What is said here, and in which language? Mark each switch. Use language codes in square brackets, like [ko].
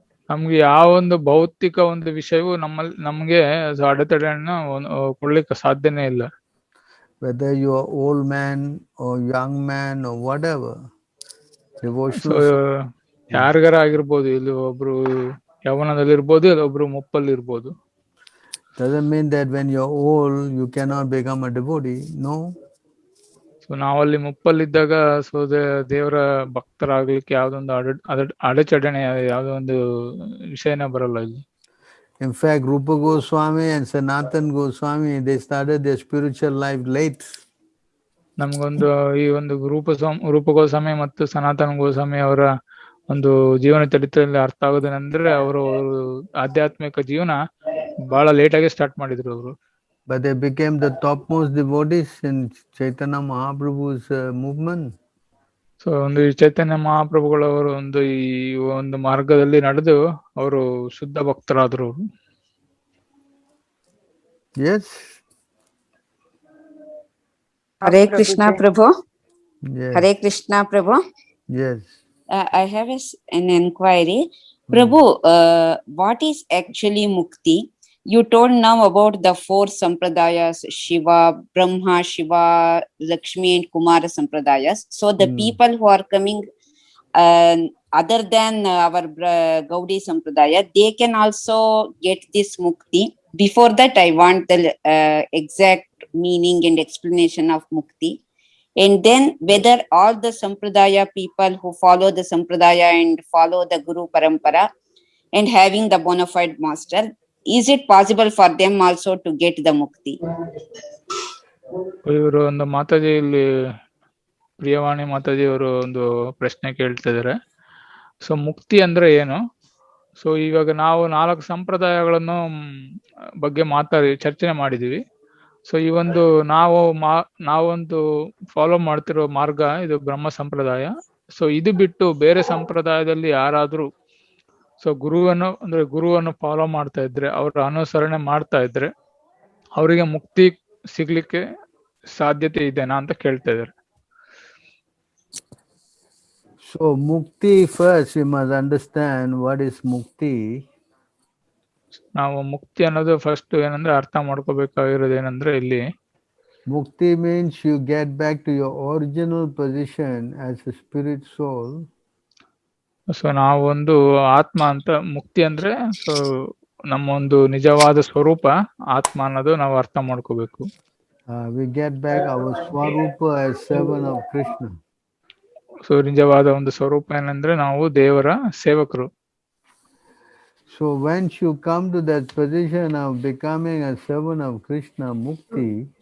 [kn] ನಮ್ಗೆ ಯಾವ ಒಂದು ಭೌತಿಕ ಒಂದು ವಿಷಯವು ನಮ್ಗೆ ಅಡೆತಡೆಯನ್ನು ಕೊಡ್ಲಿಕ್ಕೆ ಸಾಧ್ಯನೇ ಇಲ್ಲ. [en] Whether you are old man or young man or whatever, devotional [kn] ಯಾರಿಗಾರ ಆಗಿರ್ಬೋದು, ಇಲ್ಲಿ ಒಬ್ರು ಯೌವನದಲ್ಲಿರ್ಬೋದು, ಇಲ್ಲ ಒಬ್ರು ಮುಪ್ಪಲ್ಲಿರ್ಬೋದು. [en] Doesn't mean that when you're old you cannot become a devotee. No. So [kn] so ನಾವಲ್ಲಿ ಮುಪ್ಪಲ್ಲಿದ್ದಾಗ ಸೊ ದೇವರ ಭಕ್ತರಾಗ್ಲಿಕ್ಕೆ ಯಾವ್ದೊಂದು ಅಡಚಣೆ ಯಾವ್ದೋ ಒಂದು ವಿಷಯನೇ ಬರಲ್ಲ ಇಲ್ಲಿ. [en] In fact, Rupa Goswami and Sanatan Goswami, they started their spiritual life late. [kn] ನಮ್ಗೊಂದು ಈ ಒಂದು ರೂಪ ಗೋಸ್ವಾಮಿ ಮತ್ತು ಸನಾತನ ಗೋಸ್ವಾಮಿ ಅವರ ಒಂದು ಜೀವನ ಚರಿತ್ರೆಯಲ್ಲಿ ಅರ್ಥ ಆಗೋದೇನೆಂದ್ರೆ ಅವರು ಆಧ್ಯಾತ್ಮಿಕ ಜೀವನ ಬಹಳ ಲೇಟ್ ಆಗಿ ಸ್ಟಾರ್ಟ್ ಮಾಡಿದ್ರು ಅವರು. [en] But they became the topmost devotees in Chaitanya Mahaprabhu's movement. [kn] So ಒಂದು ಈ ಚೈತನ್ಯ ಮಹಾಪ್ರಭುಗಳವರು ಒಂದು ಮಾರ್ಗದಲ್ಲಿ ನಡೆದು ಅವರು ಶುದ್ಧ ಭಕ್ತರಾದ್ರು. [en] Yes. Hare Krishna Prabhu. Yes. Hare Krishna Prabhu. Yes. I have an inquiry. Prabhu, what is actually mukti? You told now about the 4 sampradayas, Shiva, Brahma, Shiva, Lakshmi and Kumara sampradayas. So the people who are coming other than our Gaudi sampradaya, they can also get this mukti. Before that, I want the exact meaning and explanation of mukti. And then whether all the sampradaya people who follow the sampradaya and follow the Guru Parampara and having the bona fide master, is it possible for them also to get the mukti? [kn] ಇವರು ಒಂದು ಮಾತಾಜಿ ಇಲ್ಲಿ ಪ್ರಿಯವಾಣಿ ಮಾತಾಜಿ ಅವರು ಒಂದು ಪ್ರಶ್ನೆ ಕೇಳ್ತಾ ಇದಾರೆ. So ಮುಕ್ತಿ ಅಂದ್ರೆ ಏನು? ಸೊ ಇವಾಗ ನಾವು 4 ಸಂಪ್ರದಾಯಗಳನ್ನು ಬಗ್ಗೆ ಚರ್ಚೆ ಮಾಡಿದೀವಿ. ಸೊ ಈ ಒಂದು ನಾವೊಂದು ಫಾಲೋ ಮಾಡ್ತಿರೋ ಮಾರ್ಗ ಇದು ಬ್ರಹ್ಮ ಸಂಪ್ರದಾಯ. ಸೊ ಇದು ಬಿಟ್ಟು ಬೇರೆ ಸಂಪ್ರದಾಯದಲ್ಲಿ ಯಾರಾದ್ರೂ ಸೊ ಗುರುವನ್ನು ಫಾಲೋ ಮಾಡ್ತಾ ಇದ್ರೆ, ಅವರ ಅನುಸರಣೆ ಮಾಡ್ತಾ ಇದ್ರೆ ಅವರಿಗೆ ಮುಕ್ತಿ ಸಿಗ್ಲಿಕ್ಕೆ ಸಾಧ್ಯತೆ ಇದೆನಾ ಅಂತ ಕೇಳ್ತಾ ಇದ್ದಾರೆ. [en] So mukti, first you must understand what is mukti. [kn] ನಾವು ಮುಕ್ತಿ ಅನ್ನೋದು ಫಸ್ಟ್ ಏನಂದ್ರೆ ಅರ್ಥ ಮಾಡ್ಕೋಬೇಕಾಗಿರೋದು ಏನಂದ್ರೆ ಇಲ್ಲಿ [en] Mukti means you get back to your original position as a spirit soul. [kn] So ನಾವೊಂದು ಆತ್ಮ ಅಂತ, ಮುಕ್ತಿ ಅಂದ್ರೆ ಸೊ ನಮ್ಮ ಒಂದು ನಿಜವಾದ ಸ್ವರೂಪ ಆತ್ಮ ಅನ್ನೋದು ನಾವು ಅರ್ಥ ಮಾಡ್ಕೋಬೇಕು. [en] We get back our swarupa as servant of Krishna. [kn] So ನಿಜವಾದ ಒಂದು ಸ್ವರೂಪ ಏನಂದ್ರೆ ನಾವು ದೇವರ ಸೇವಕರು. [en] So once you come to that position of becoming a servant of Krishna, mukti,